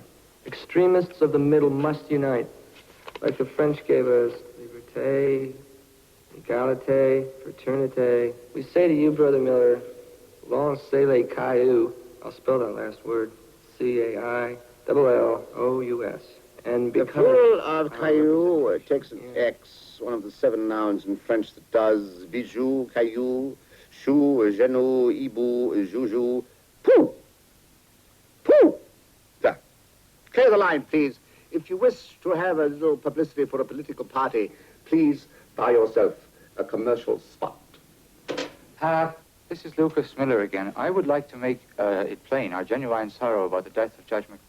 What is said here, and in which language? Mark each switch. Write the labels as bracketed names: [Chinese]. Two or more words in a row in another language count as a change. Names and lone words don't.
[English] Extremists of the middle must unite. Like the French gave us, [French] liberté, égalité, fraternité. [English] We say to you, Brother Miller, [French] lancez les cailloux. [English] I'll spell that last word. C-A-I-L-L-O-U-S. And The become... plural of caillou takes an X, one of the 7 nouns in French that does [French] bijou, caillou, chou, genou, ibu, joujou, pou. [English] Pou. There. Clear the line, please. If you wish to have a little publicity for a political party, please buy yourself a commercial spot. This is Lucas Miller again. I would like to make it plain, our genuine sorrow about the death of Judge McManus.